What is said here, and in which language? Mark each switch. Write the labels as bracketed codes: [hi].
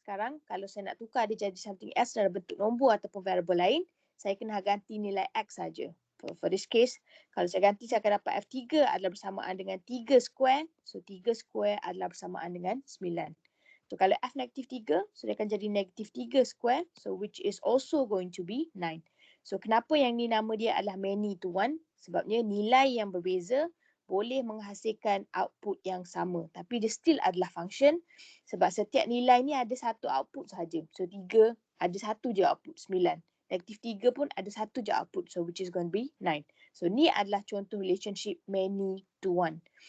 [ms] Sekarang kalau saya nak tukar dia jadi [en] something else [ms] dalam bentuk nombor ataupun variable lain, saya kena ganti nilai x saja. [en] For this case, [ms] kalau saya ganti saya akan dapat f3 adalah bersamaan dengan 3 square. So 3 square adalah bersamaan dengan 9. So kalau f negatif 3, so dia akan jadi negatif 3 square. [en] So which is also going to be 9. [ms] So kenapa yang ni nama dia adalah [en] many to one? [ms] Sebabnya nilai yang berbeza boleh menghasilkan output yang sama. Tapi dia still adalah function. Sebab setiap nilai ni ada satu output sahaja. So 3 ada satu je output, 9. Negatif 3 pun ada satu je output. [en] So which is going to be 9. [ms] So ni adalah contoh [en] relationship many to one.